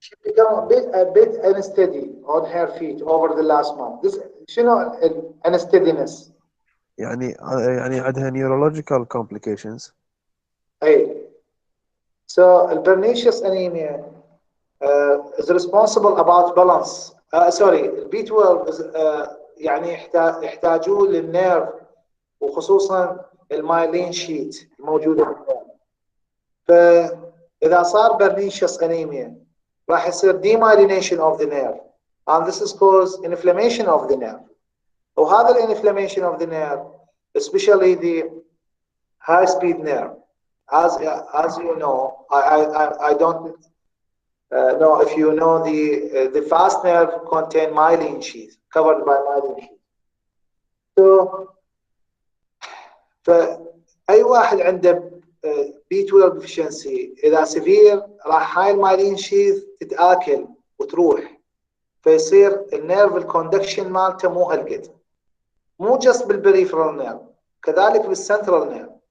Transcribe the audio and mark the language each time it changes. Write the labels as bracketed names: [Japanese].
[English] She became a bit unsteady on her feet over the last month. This [Arabic] شنو [English] unsteadiness؟ [Arabic] يعني عندها neurological complications. أي. [English] So pernicious anemia is responsible about balance. Sorry, B12 is [Arabic] يعني يحتاجون للنيرف وخصوصا المايلين شيت الموجوده بالنيرف. فاذا صار [English] pernicious anemia [Arabic] راح يصير [English] demyelination of the nerve, and this is cause inflammation of the nerve. [Arabic] وهذا الانفلاميشن [English] of the nerve, especially the high speed nerve, as you know, I don't know if you know the fast nerve contain myelin sheath, covered by myelin sheath. [Arabic] So فأي واحد عنده B12 deficiency إذا سيفير راح هاي المايلين شيث تتآكل وتروح، فيصير النيرف الكوندكشن مالته مو هالقد، مو جست بالبريفرال نيرف، كذلك بالسنترال نيرف.